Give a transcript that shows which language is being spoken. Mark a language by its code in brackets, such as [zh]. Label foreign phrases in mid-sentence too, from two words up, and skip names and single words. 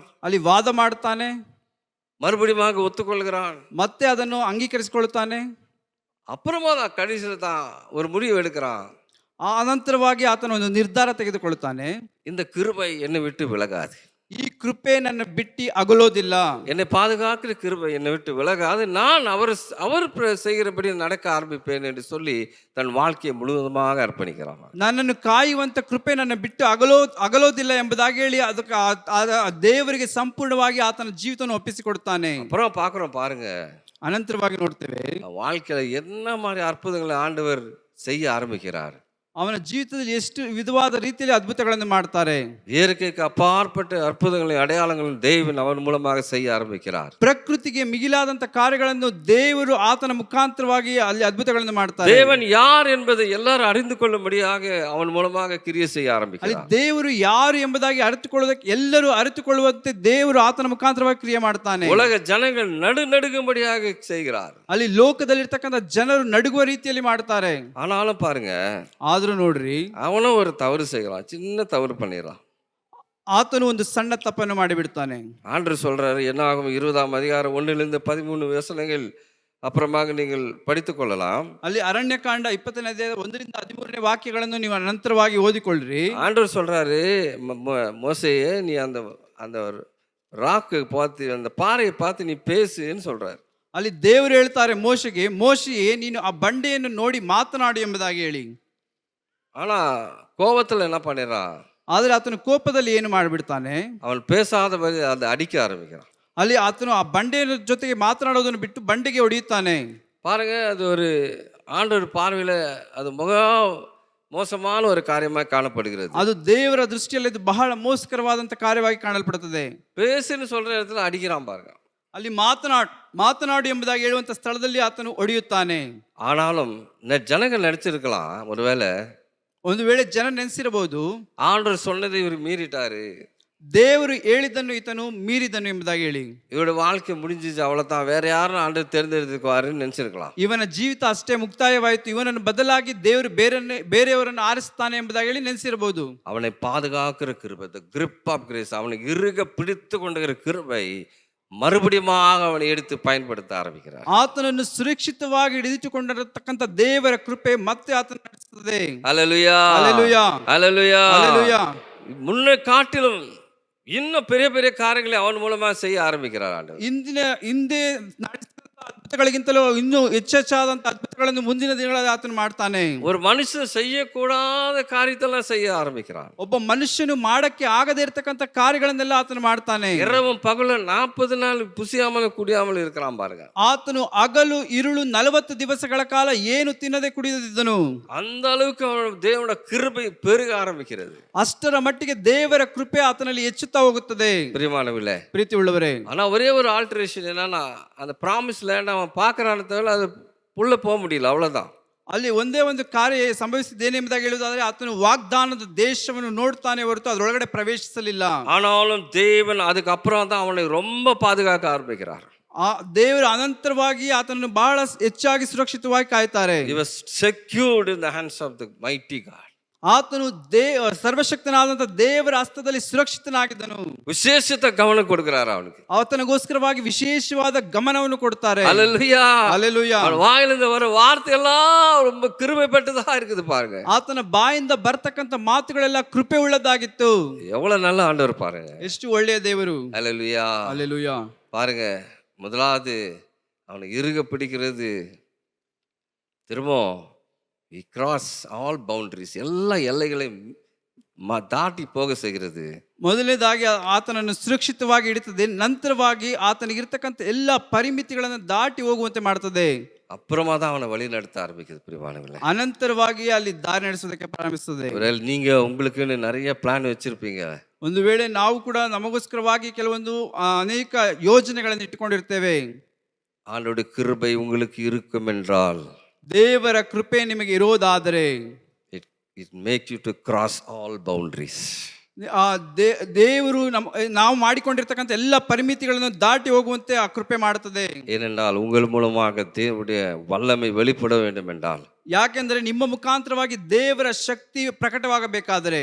[kn] ಅಲ್ಲಿ ವಾದ ಮಾಡ್ತಾನೆ, [ta] மறுபடியும் ஒத்துக்கொள்கிறான், [kn] ಮತ್ತೆ ಅದನ್ನು ಅಂಗೀಕರಿಸಿಕೊಳ್ಳುತ್ತಾನೆ. [ta] அப்புறமா தான் கடைசியில் தான் ஒரு முடிவு எடுக்கிறான். [kn] ಅನಂತರವಾಗಿ ಆತನ ಒಂದು ನಿರ್ಧಾರ ತೆಗೆದುಕೊಳ್ಳುತ್ತಾನೆ. [ta] இந்த கிருபை என்னை விட்டு விலகாது, [kn] ಈ ಕೃಪೆ ನನ್ನ ಬಿಟ್ಟು ಅಗಲೋದಿಲ್ಲ, [ta] என்னை பாதுகாக்கிற கிருபை என்னை விட்டு விலகாது, நான் அவர் செய்கிறபடி நடக்க ஆரம்பிப்பேன் என்று சொல்லி தன் வாழ்க்கையை முழுவதுமாக அர்ப்பணிக்கிறான். [kn] ನನ್ನನ್ನು ಕಾಯುವಂತ ಕೃಪೆ ನನ್ನ ಬಿಟ್ಟು ಅಗಲೋದಿಲ್ಲ ಎಂಬುದಾಗಿ ಹೇಳಿ ಅದಕ್ಕೆ ದೇವರಿಗೆ ಸಂಪೂರ್ಣವಾಗಿ ಆತನ ಜೀವಿತವನ್ನು ಒಪ್ಪಿಸಿಕೊಡುತ್ತಾನೆ. [ta] அப்புறம் பார்க்குறோம் பாருங்க, [kn] ಅನಂತರವಾಗಿ ನೋಡ್ತೇವೆ [ta] வாழ்க்கையில என்ன மாதிரி அற்புதங்களை ஆண்டவர் செய்ய ஆரம்பிக்கிறார். [kn] ಅವನ ಜೀವಿತದಲ್ಲಿ ಎಷ್ಟು ವಿಧವಾದ ರೀತಿಯಲ್ಲಿ ಅದ್ಭುತಗಳನ್ನು ಮಾಡ್ತಾರೆ. [ta] இயற்கைக்கு அப்பாற்பட்ட அற்புதங்களையும் அடையாளங்களும் தேவன் அவன் மூலமாக செய்ய ஆரம்பிக்கிறார். [kn] ಪ್ರಕೃತಿಗೆ ಮಿಗಿಲಾದಂತ ಕಾರ್ಯಗಳನ್ನು ದೇವರು ಆತನ ಮುಖಾಂತರವಾಗಿ ಅಲ್ಲಿ ಅದ್ಭುತಗಳನ್ನು ಮಾಡ್ತಾರೆ. [ta] தேவன் யார் என்பதை எல்லாரும் அறிந்து கொள்ளும்படியாக அவன் மூலமாக கிரியை செய்ய [kn] ಅಲ್ಲಿ [ta] ஆரம்பிக்கிறார். [kn] ದೇವರು ಯಾರು ಎಂಬುದಾಗಿ ಅರಿತುಕೊಳ್ಳೋದಕ್ಕೆ ಎಲ್ಲರೂ ಅರಿತುಕೊಳ್ಳುವಂತೆ ದೇವರು ಆತನ ಮುಖಾಂತರವಾಗಿ ಕ್ರಿಯೆ ಮಾಡ್ತಾನೆ. [ta] உலக ஜனங்கள் நடுநடுங்கும்படியாக செய்கிறார். [kn] ಅಲ್ಲಿ ಲೋಕದಲ್ಲಿರ್ತಕ್ಕಂಥ ಜನರು ನಡುಗುವ ರೀತಿಯಲ್ಲಿ ಮಾಡ್ತಾರೆ. [ta] ஆனாலும் பாருங்க, [kn] ಆದ್ರೂ ನೋಡ್ರಿ, [ta] அவனும் ஒரு தவறு செய்யலாம், சின்ன தவறு பண்ணிடலாம். [kn] ಆತನು ಒಂದು ಸಣ್ಣ ತಪ್ಪನ್ನು ಮಾಡಿಬಿಡ್ತಾನೆ. [ta] ஆண்டவர் சொல்றாரு, என்ன ஆகும் 20ஆம் அதிகாரம் 1-13 வசனங்கள் அப்புறமாக நீங்கள் படித்துக் கொள்ளலாம். [kn] ಅಲ್ಲಿ ಅರಣ್ಯಕಾಂಡ 20ನೇ ಅಧ್ಯಾಯ 1-13 ವಾಕ್ಯಗಳನ್ನು ನೀವು ನಂತರವಾಗಿ ಓದಿಕೊಳ್ಳ್ರಿ. [ta] ஆண்டவர் சொல்றாரு, மோசேயே நீ அந்த அந்த ராக்கு பார்த்து, அந்த பாறையை பார்த்து நீ பேசுன்னு சொல்றாரு. [kn] ಅಲ್ಲಿ ದೇವರು ಹೇಳ್ತಾರೆ ಮೋಶೆಗೆ, ಮೋಶೆಯೇ ನೀನು ಆ ಬಂಡೆಯನ್ನು ನೋಡಿ ಮಾತನಾಡು ಎಂಬುದಾಗಿ ಹೇಳಿ. [ta] ஆனா கோபத்துல என்ன பண்ணிடுறான்? [kn] ಆದರೆ ಆತನು ಕೋಪದಲ್ಲಿ ಏನು ಮಾಡಿಬಿಡ್ತಾನೆ, [ta] அவன் பேசாதபடி அதை அடிக்க ஆரம்பிக்கிறான். [kn] ಅಲ್ಲಿ ಆತನು ಆ ಬಂಡೆಯ ಜೊತೆಗೆ ಮಾತನಾಡೋದನ್ನು ಬಿಟ್ಟು ಬಂಡೆಗೆ ಹೊಡೆಯುತ್ತಾನೆ. [ta] பாருங்க, அது ஒரு ஆண்டவர் பார்வையில அது மோசமான ஒரு காரியமாக காணப்படுகிறது. [kn] ಅದು ದೇವರ ದೃಷ್ಟಿಯಲ್ಲಿ ಇದು ಬಹಳ ಮೋಸಕರವಾದಂತ ಕಾರ್ಯವಾಗಿ ಕಾಣಲ್ಪಡುತ್ತದೆ. [ta] பேசுன்னு சொல்ற இடத்துல அடிக்கிறான் பாருங்க. [kn] ಅಲ್ಲಿ ಮಾತನಾಡು ಎಂಬುದಾಗಿ ಹೇಳುವಂತ ಸ್ಥಳದಲ್ಲಿ ಆತನು ಹೊಡೆಯುತ್ತಾನೆ. [ta] ஆனாலும் ஜனங்கள் நடிச்சிருக்கலாம், ஒருவேளை [kn] ಒಂದು ವೇಳೆ ಜನ ನೆನೆಸಿರಬಹುದು, [ta] ஆண்டவர் சொன்னதை இவர் மீறிட்டாரு, [kn] ದೇವರು ಹೇಳಿದ್ದನ್ನು ಈತನು ಮೀರಿದನು ಎಂಬುದಾಗಿ ಹೇಳಿ [ta] இவரோட வாழ்க்கை முடிஞ்சிச்சு, அவ்வளவுதான், வேற யாரும் ஆண்டவர் தேர்ந்தெடுத்துக்குவாருன்னு நினைச்சிருக்கலாம். [kn] ಇವನ ಜೀವಿತ ಅಷ್ಟೇ ಮುಕ್ತಾಯವಾಯಿತು, ಇವನನ್ನು ಬದಲಾಗಿ ದೇವರು ಬೇರೆಯವರನ್ನು ಆರಿಸ್ತಾನೆ ಎಂಬುದಾಗಿ ಹೇಳಿ ನೆನೆಸಿರಬಹುದು. [ta] அவனை பாதுகாக்கிற கிருபை, [en] the grip of grace, [ta] அவனை இறுக பிடித்து கொண்டுகிற கிருபை மறுபடியும் அவனை எடுத்து பயன்படுத்த ஆரம்பிக்கிறார். [kn] ಆತನನ್ನು ಸುರಕ್ಷಿತವಾಗಿ ಹಿಡಿದಿಟ್ಟುಕೊಂಡಿರತಕ್ಕಂಥ ದೇವರ ಕೃಪೆ ಮತ್ತೆ ಆತನ ನಡೆಸುತ್ತದೆ. [ta] ஹல்லேலூயா, ஹல்லேலூயா, ஹல்லேலூயா, ஹல்லேலூயா. முன்ன காட்டிலும் இன்னும் பெரிய பெரிய காரியங்களை அவன் மூலமா செய்ய ஆரம்பிக்கிறார் ஆண்டவர். [kn] ಹಿಂದೆ ನಡೆಸಿದಂತ ಅದ್ಭುತಗಳಿಗಿಂತಲೂ ಇನ್ನೂ ಹೆಚ್ಚೆಚ್ಚಾದಂತ ಅದ್ಭುತಗಳನ್ನು ಮುಂದಿನ ದಿನಗಳಲ್ಲಿ ಆತನು ಮಾಡ್ತಾನೆ. [ta] ஒரு மனுஷன் செய்யக்கூடாத காரியத்தெல்லாம் செய்ய ஆரம்பிக்கிறான். [kn] ಒಬ್ಬ ಮನುಷ್ಯನು ಮಾಡಕ್ಕೆ ಆಗದೇ ಇರತಕ್ಕಂತ ಕಾರ್ಯಗಳನ್ನೆಲ್ಲ ಆತನು ಮಾಡ್ತಾನೆ. [ta] இரவும் பகலும் 40 நாள் புசியாமல் குடியாமல் இருக்கிறான் பாருங்க. [kn] ಆತನು ಹಗಲು ಇರುಳು 40 ದಿವಸಗಳ ಕಾಲ ಏನು ತಿನ್ನದೆ ಕುಡಿದಿದ್ದನು. [ta] அந்த அளவுக்கு அவன் தேவனோட கிருபை பெருக ஆரம்பிக்கிறது. [kn] ಅಷ್ಟರ ಮಟ್ಟಿಗೆ ದೇವರ ಕೃಪೆ ಆತನಲ್ಲಿ ಹೆಚ್ಚುತ್ತಾ ಹೋಗುತ್ತದೆ. [ta] பிரியமானவர்களே, [kn] ಪ್ರೀತಿ ಉಳ್ಳವರೇ, [ta] ஆனா ஒரே ஒரு ஆல்டரேஷன் என்னன்னா, அந்த [en] promise land [ta] அவன் பார்க்கறானே தவிர அது உள்ள போக முடியல, அவ்வளவுதான். [kn] ಅಲ್ಲಿ ಒಂದೇ ಒಂದು ಕಾರ್ಯ ಸಂಭವಿಸಿದ್ದೇನೆಂಬುದಾಗಿ ಹೇಳುವುದಾದ್ರೆ ಆತನು ವಾಗ್ದಾನದ ದೇಶವನ್ನು ನೋಡ್ತಾನೆ ಹೊರತು ಅದರೊಳಗಡೆ ಪ್ರವೇಶಿಸಲಿಲ್ಲ. [ta] ஆனாலும் தேவன் அதுக்கு அப்புறம் தான் அவனை ரொம்ப பாதுகாக்க ஆரம்பிக்கிறார். [kn] ಆ ದೇವರು ಅನಂತರವಾಗಿ ಆತನನ್ನು ಬಹಳ ಹೆಚ್ಚಾಗಿ ಸುರಕ್ಷಿತವಾಗಿ ಕಾಯ್ತಾರೆ. [en] He was secured in the hands of the mighty God. [kn] ಆತನು ಸರ್ವಶಕ್ತನಾದಂತ ದೇವರ ಹಸ್ತದಲ್ಲಿ ಸುರಕ್ಷಿತನಾಗಿದ್ದನು. [ta] விசேஷத்த கவனம் கொடுக்கிறார் அவனுக்கு. [kn] ಆತನಿಗೋಸ್ಕರವಾಗಿ ವಿಶೇಷವಾದ ಗಮನವನ್ನು ಕೊಡ್ತಾರೆ. [ta] ஹல்லேலூயா. [kn] ಹಲ್ಲೆಲೂಯಾ. [ta] அவன் வாயிலிருந்து வர வார்த்தை எல்லாம் ரொம்ப கிருபை பெற்றதா இருக்குது பாருங்க. [kn] ಆತನ ಬಾಯಿಂದ ಬರ್ತಕ್ಕಂತ ಮಾತುಗಳೆಲ್ಲ ಕೃಪೆ ಉಳ್ಳದಾಗಿತ್ತು. [ta] எவ்வளவு நல்ல ஆண்டவர் பாருங்க. [kn] ಎಷ್ಟು ಒಳ್ಳೆಯ ದೇವರು. [ta] ஹல்லேலூயா. [kn] ಹಲ್ಲೆಲೂಯಾ. [ta] பாருங்க, முதலாவது அவனை இறுக பிடிக்கிறது. [en] திரும்ப he cross all boundaries, [ta] எல்லா எல்லைகளையும் ದಾಟಿ போக செய்கிறது. [kn] ಮೊದಲನೇದಾಗಿ ಆತನನ್ನು ಸುರಕ್ಷಿತವಾಗಿ ಇಡುತ್ತದೆ. ನಂತರವಾಗಿ ಆತನಿಗಿರ್ತಕ್ಕಂಥ ಎಲ್ಲ ಪರಿಮಿತಿಗಳನ್ನು ದಾಟಿ ಹೋಗುವಂತೆ ಮಾಡ್ತದೆ. [ta] அப்புறமா தான் அவனை வழி நடத்த ஆரம்பிக்குது. பிரியமானவர்களே, [kn] ಅನಂತರವಾಗಿ ಅಲ್ಲಿ ದಾರಿ ನಡೆಸೋದಕ್ಕೆ ಪ್ರಾರಂಭಿಸುತ್ತದೆ. [ta] ஒருவேளை நீங்க உங்களுக்குன்னு நிறைய பிளான் வச்சிருப்பீங்க. [kn] ಒಂದು ವೇಳೆ ನಾವು ಕೂಡ ನಮಗೋಸ್ಕರವಾಗಿ ಕೆಲವೊಂದು ಅನೇಕ ಯೋಜನೆಗಳನ್ನು ಇಟ್ಟುಕೊಂಡಿರ್ತೇವೆ. [ta] ஆண்டோட கிருபை உங்களுக்கு இருக்கும் என்றால், [kn] ದೇವರ ಕೃಪೆ ನಿಮಗೆ ಇರೋದಾದರೆ, [en] it makes you to cross all boundaries. [kn] ಆ ದೇವರು ನಾವು ಮಾಡಿಕೊಂಡಿರ್ತಕ್ಕಂಥ ಎಲ್ಲ ಪರಿಮಿತಿಗಳನ್ನು ದಾಟಿ ಹೋಗುವಂತೆ ಆ ಕೃಪೆ ಮಾಡುತ್ತದೆ. [ta] ஏனென்றால் உங்கள் மூலமாக தேவனுடைய வல்லமை வெளிப்பட வேண்டும் என்றால், [kn] ಯಾಕೆಂದ್ರೆ ನಿಮ್ಮ ಮುಖಾಂತರವಾಗಿ ದೇವರ ಶಕ್ತಿ ಪ್ರಕಟವಾಗಬೇಕಾದರೆ